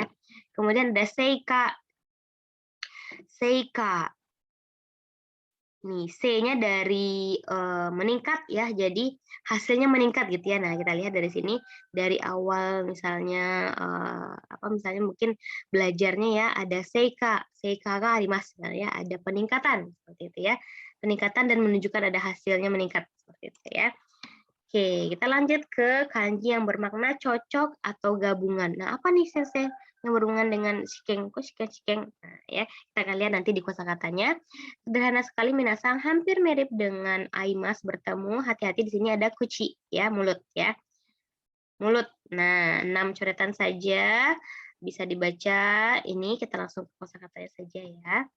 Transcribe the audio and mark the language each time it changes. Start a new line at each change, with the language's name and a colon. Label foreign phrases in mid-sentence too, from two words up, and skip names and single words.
Indonesian: Kemudian ada seika. Seika. Nih, C-nya dari meningkat ya, jadi hasilnya meningkat gitu ya. Nah, kita lihat dari sini, dari awal misalnya, misalnya mungkin belajarnya ya, ada seika,
Japanese: 成果があります,
Indonesian: ya, ada peningkatan, seperti itu ya. Peningkatan dan menunjukkan ada hasilnya meningkat, seperti itu ya. Oke, kita lanjut ke kanji yang bermakna cocok atau gabungan. Nah, apa nih Sensei yang berhubungan dengan shikeng? Kok shikeng-shikeng? Nah, ya, kita akan lihat nanti di kosakatanya. Sederhana sekali minasang, hampir mirip dengan aimas bertemu. Hati-hati di sini ada kuci ya, mulut ya. Mulut. Nah, 6 coretan saja bisa dibaca. Ini kita langsung ke kosakatanya saja ya.